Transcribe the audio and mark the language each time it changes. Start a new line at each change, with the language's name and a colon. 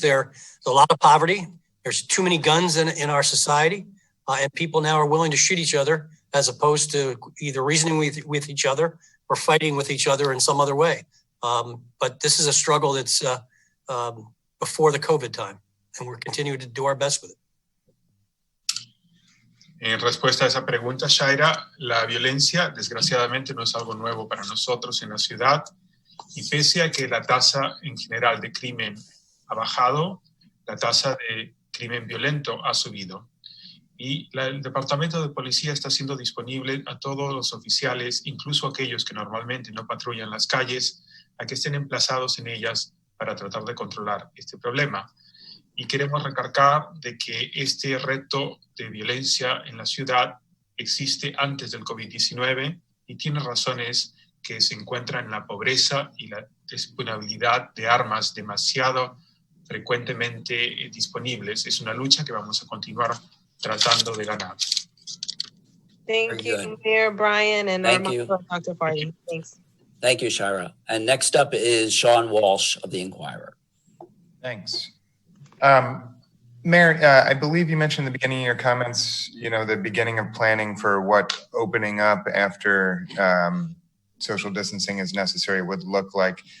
English: There's a lot of poverty. There's too many guns in our society. And people now are willing to shoot each other as opposed to either reasoning with each other or fighting with each other in some other way. But this is a struggle that's before the COVID time. And we're continuing to do our best with it.
Spanish: En respuesta a esa pregunta, Shaira, la violencia desgraciadamente no es algo nuevo para nosotros en la ciudad y pese a que la tasa en general de crimen ha bajado, la tasa de crimen violento ha subido. Y el Departamento de Policía está siendo disponible a todos los oficiales, incluso aquellos que normalmente no patrullan las calles, a que estén emplazados en ellas para tratar de controlar este problema. Y queremos recalcar de que este reto de violencia en la ciudad existe antes del COVID-19 y tiene razones que se encuentran en la pobreza y la disponibilidad de armas demasiado frecuentemente disponibles. Es una lucha que vamos a continuar tratando de ganar.
English: Thank you, Mayor Brian, and Thank you, Dr. Farley. Thanks. Thank you, Shaira. And next up is Sean Walsh of the Inquirer. Thanks. Mayor, I believe you mentioned in the beginning of your comments, the beginning of planning for what opening up after social distancing is necessary would look like.